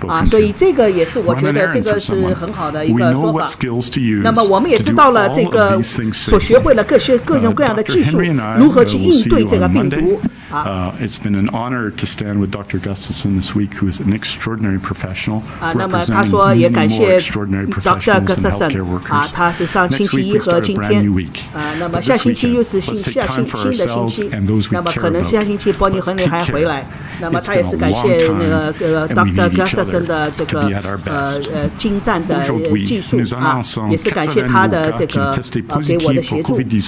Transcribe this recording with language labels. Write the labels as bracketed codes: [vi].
[zh] 所以这个也是我觉得这个是很好的一个说法。那么我们也知道了这个所学会了各种各样的技术，如何去应对这个病毒。 [en] It's been an honor to stand with Dr. Gustafson this week, who is an extraordinary professional. [zh] 那么他说也感谢 Dr. Gustafson 他是上星期一和今天那么下星期又是新的星期，那么可能下星期伯尼亨利还回来，那么他也是感谢那个Dr. Gustafson 的这个精湛的技术也是感谢他的这个给我的协助。